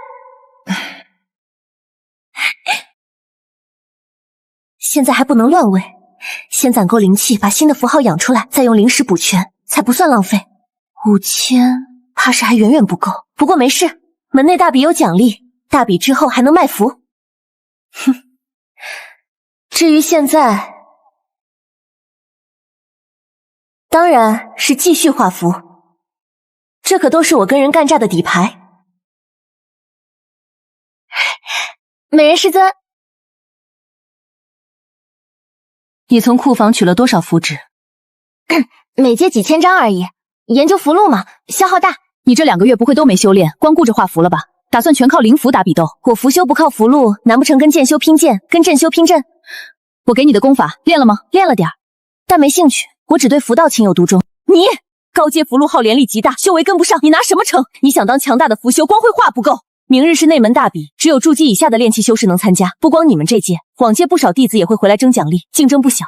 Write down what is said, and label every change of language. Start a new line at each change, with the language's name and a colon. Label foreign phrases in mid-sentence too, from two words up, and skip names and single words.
Chinese: 現在還不能亂餵，先攢夠靈氣，把新的符號養出來，再用靈石補全，才不算浪費。5000怕是還遠遠不夠，不過沒事，門內大比有獎勵，大比之後還能賣符。哼，至於現在，當然是繼續畫符，這可都是我跟人幹仗的底牌。美人師尊。你从庫房取了多少符紙？每接几千张而已。研究符箓嘛，消耗大。你这2个月不会都没修炼，光顧着畫符了吧？打算全靠靈符打比鬥？我符修不靠符箓，難不成跟劍修拼劍，跟陣修拼陣？我給你的功法練了嗎？練了點，但沒興趣。我只對符道情有獨鍾。你高階符箓耗連力極大，修為跟不上，你拿什麼撐？你想當強大的符修，光會畫不夠。明日是內門大比，只有築基以下的練氣修士能參加。不光你們這屆，往屆不少弟子也會回來爭獎勵，競爭不小。